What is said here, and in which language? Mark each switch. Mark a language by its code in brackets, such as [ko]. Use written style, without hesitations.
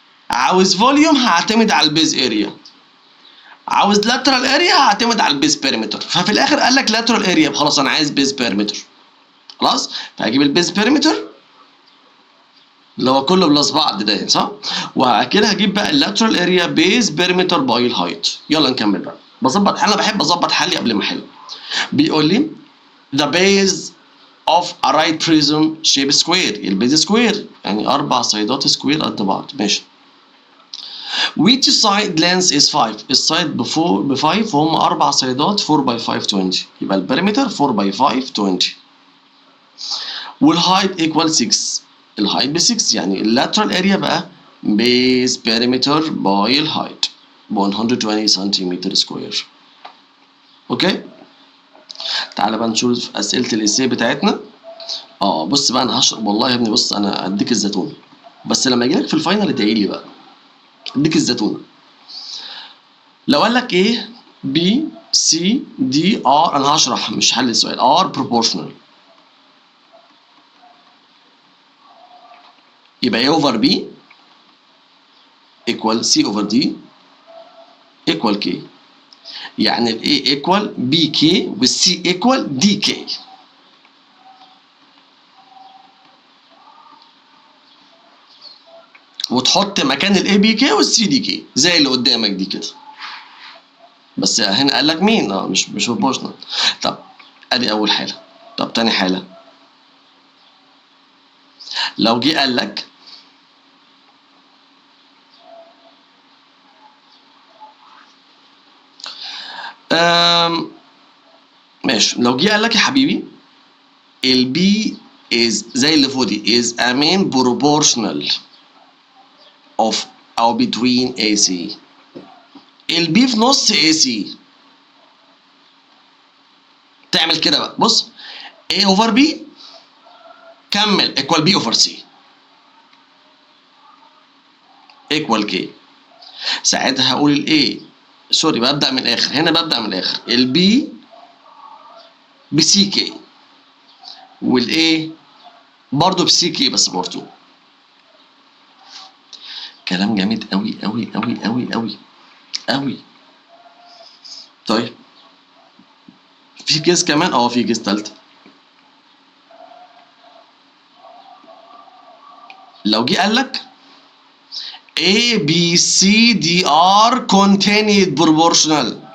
[ar] عاوز فوليوم هعتمد على البيز اريا، عاوز لاترال اريا هعتمد على البيز بيريمتر. ففي الاخر قال لك لاترال اريا، خلاص انا عايز بيز بيريمتر. خلاص فهجيب البيز بيريمتر اللي هو كله بلس بعض ده صح، وكده هجيب بقى اللاترال اريا بيز بيريمتر باي الهايت. يلا نكمل بقى. بظبط، انا بحب اظبط حلي قبل ما احل. بيقول لي [en] the base of a right prism shape square. [ar] البيز سكوير يعني 4 سايدات سكوير قد بعض. ماشي. [en] which side length is 5؟ [ar] السايد ب 5 وهم 4 سايدات 4 باي 5 20. يبقى البريمتر 4 باي 5 20. والهايت ايكوال 6. الهايت ب 6 يعني اللاترال اريا بقى بيز بيريمتر باي الهايت ب 120 سنتيمتر سكوير. اوكي. تعالى بقى نشوف اسئله الاساي بتاعتنا. بص بقى انا هشرب والله يا ابني. بص انا اديك الزيتون بس لما اجي لك في الفاينل ادعي لي بقى اديك الزيتون. لو قال لك ايه بي سي دي ار، انا هشرح مش حل السؤال. ار بروبورشنال يبقى [en] A over B equal C over D equal K. يعني ال A equal BK وال C equal DK. [ar] وتحط مكان ال ABK وال CDK زي اللي قدامك دي كده. بس هنا قال لك مين؟ مش بروبورشنال. طب ادي اول حاله. طب تاني حالة، لو جه قال لك ماشي، لو جه قال لك يا حبيبي البي is زي اللي فوق دي [en] is a main proportional of [ar] أو between AC. البي في نص AC. تعمل كده بقى، بص [en] A over B كمل equal B over C equal K. [ar] ساعتها هقول ال A، سوري ببدأ من الآخر، هنا ببدأ من الآخر، ال B ب CK وال A برضه ب CK بس باور 2. كلام جامد أوي أوي أوي أوي أوي أوي. طيب في كيس كمان، في كيس تالتة. لو جه قال لك [en] A B C D are continued proportional.